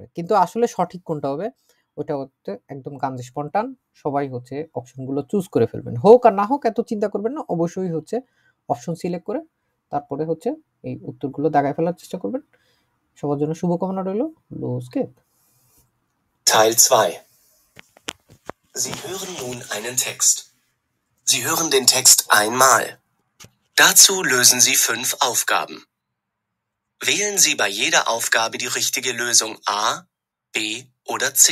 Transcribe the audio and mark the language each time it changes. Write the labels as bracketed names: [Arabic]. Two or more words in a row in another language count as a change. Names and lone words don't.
[Bangla] কিন্তু আসলে সঠিক কোনটা হবে, ওইটা হচ্ছে একদম [German] ganz spontan. [Bangla] সবাই হচ্ছে অপশনগুলো চুজ করে ফেলবেন। হোক আর না হোক এত চিন্তা করবেন না। অবশ্যই হচ্ছে অপশন সিলেক্ট করে তারপরে হচ্ছে এই উত্তরগুলো দাগায় ফেলার চেষ্টা করবেন। সবার জন্য শুভকামনা রইল। [German] Los geht's! Teil 2. Sie hören nun einen Text. Sie hören den Text einmal. Dazu lösen Sie 5 Aufgaben. Wählen Sie bei jeder Aufgabe die richtige Lösung A, B oder C.